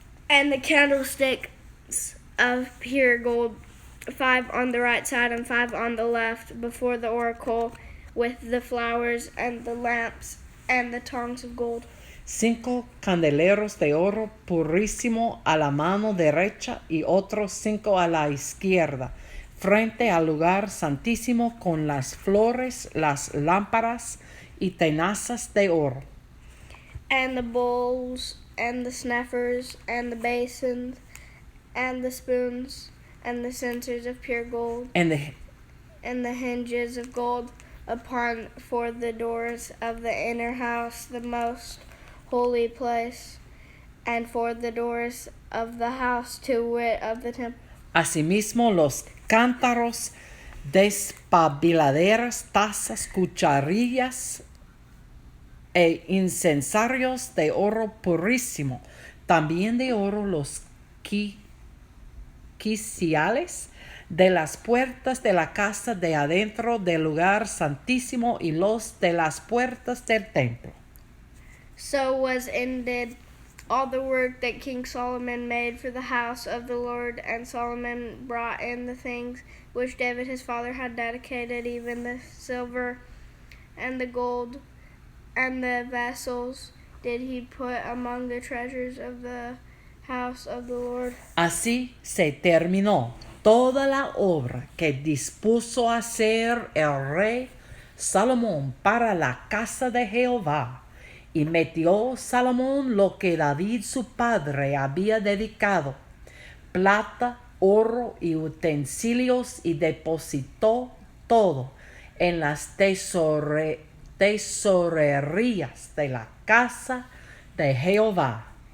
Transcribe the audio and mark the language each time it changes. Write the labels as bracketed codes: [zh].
[en] And the candlesticks of pure gold, 5 on the right side and 5 on the left, before the oracle, with the flowers and the lamps and the tongs of gold. [es] 5 candeleros de oro purísimo a la mano derecha y otros 5 a la izquierda, frente al lugar santísimo, con las flores, las lámparas y tenazas de oro. [en] And the bowls and the snuffers and the basins and the spoons and the censers of pure gold, And the hinges of gold upon for the doors of the inner house, the most holy place, and for the doors of the house, to wit, of the temple. [es] Asimismo, los cántaros, despabiladeras, tazas, cucharillas e incensarios de oro purísimo. También de oro los quiciales de las puertas de la casa de adentro del lugar santísimo y los de las puertas del templo. [en] So was ended all the work that King Solomon made for the house of the Lord, and Solomon brought in the things which David his father had dedicated, even the silver and the gold and the vessels did he put among the treasures of the house of the Lord. [es] Así se terminó toda la obra que dispuso hacer el rey Salomón para la casa de Jehová. Y metió Salomón lo que David su padre había dedicado, plata, oro y utensilios, y depositó todo en las tesorerías de la casa de Jehová.